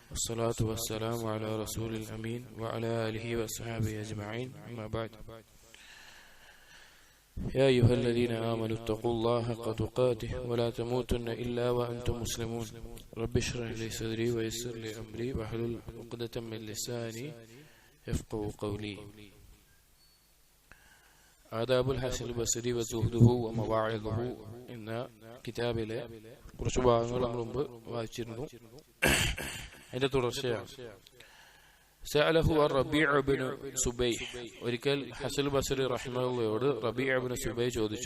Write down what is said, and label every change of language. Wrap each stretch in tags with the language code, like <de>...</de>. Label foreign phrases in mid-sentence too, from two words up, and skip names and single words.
<ar>والصلاة والسلام على رسول الأمين وعلى آله وصحبه أجمعين أما بعد يا أيها الذين آمنوا اتقوا الله حق تقاته ولا تموتن إلا وأنتم مسلمون رب اشرح لي صدري ويسر لي أمري واحلل عقدة من لساني يفقهوا قولي.</ar> <ml>ആദാബുൽ ഹസനുൽ ബസ്രി വസുഹ്ദുഹു വമവാഇദുഹു എന്ന കിതാബിലെ കുറച്ച് ഭാഗങ്ങൾ നമ്മൾ മുമ്പ് വായിച്ചിരുന്നു. അതിന്റെ തുടർച്ചയാണ്. സഅലഹു റബീഉ ഇബ്നു സുബൈഹ്, ഒരിക്കൽ ഹസൻ ബസ്രി റഹിമഹുള്ളയോട് റബീഉ ഇബ്നു സുബൈഹ് ചോദിച്ചു.</ml>